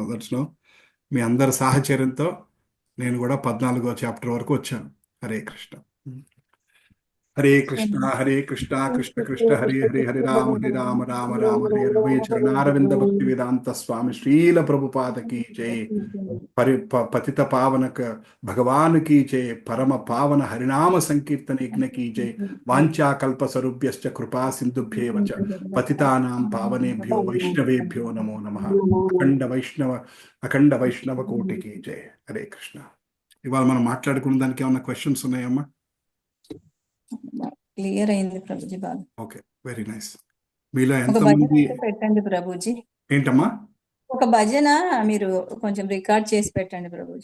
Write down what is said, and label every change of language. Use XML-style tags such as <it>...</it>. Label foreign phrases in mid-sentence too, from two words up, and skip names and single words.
<te>దర్శనం మీ అందరి సాహచర్యంతో నేను కూడా 14వ చాప్టర్ వరకు వచ్చాను. హరే కృష్ణ. హరే కృష్ణ హరే కృష్ణ కృష్ణ కృష్ణ హరే హరే హరే రామ రామ రామ హరే హరే. చరణారవింద భక్తి వేదాంత స్వామి శ్రీల ప్రభుపాదకి జై.</te> <hi>पतित पावनक भगवान की जय. परम पावन हरिनाम संकीर्तन यज्ञ की जय.</hi> <sa>वांछा कल्प स्वरूभ्यश्च कृपा सिंधुभ्येव च पतितानां पावनेभ्यो वैष्णवेभ्यो नमो नमः.</sa> <te>అఖండ వైష్ణవ కోటికి జయ. హరే కృష్ణ. ఇవాళ మనం మాట్లాడుకున్న దానికి ఏమన్నా క్వశ్చన్స్ ఉన్నాయమ్మా? క్లియర్ అయింది ప్రభుజీ బాగా.</te> <en>okay, very nice.</en> <te>మీలో ఒక ఎంత భజన మంది అయితే పెట్టండి ప్రభుజీ. ఏంటమ్మా? ఒక భజన మీరు కొంచెం రికార్డ్ చేసి పెట్టండి ప్రభుజీ.</te>